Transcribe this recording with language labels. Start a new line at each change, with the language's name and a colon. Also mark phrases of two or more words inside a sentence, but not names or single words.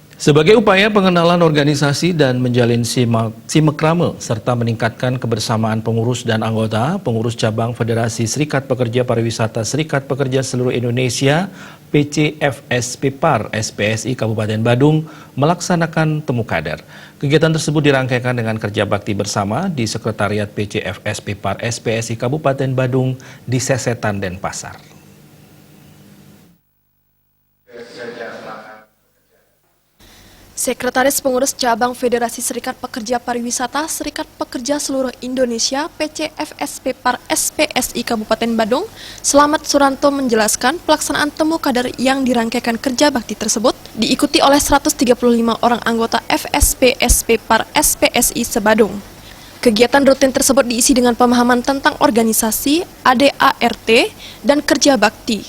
Indonesian: Sebagai upaya pengenalan organisasi dan menjalin simekrame serta meningkatkan kebersamaan pengurus dan anggota, pengurus cabang Federasi Serikat Pekerja Pariwisata Serikat Pekerja Seluruh Indonesia PCFSPPAR SPSI Kabupaten Badung melaksanakan temu kader. Kegiatan tersebut dirangkaikan dengan kerja bakti bersama di Sekretariat PCFSPPAR SPSI Kabupaten Badung di Sesetan, Denpasar. Sekretaris Pengurus Cabang Federasi Serikat Pekerja Pariwisata Serikat Pekerja Seluruh Indonesia PCFSPPAR SPSI Kabupaten Badung, Slamet Suranto menjelaskan pelaksanaan temu kader yang dirangkaikan kerja bakti tersebut diikuti oleh 135 orang anggota FSP-SPPAR SPSI se-Badung. Kegiatan rutin tersebut diisi dengan pemahaman tentang organisasi, ADART, dan kerja bakti.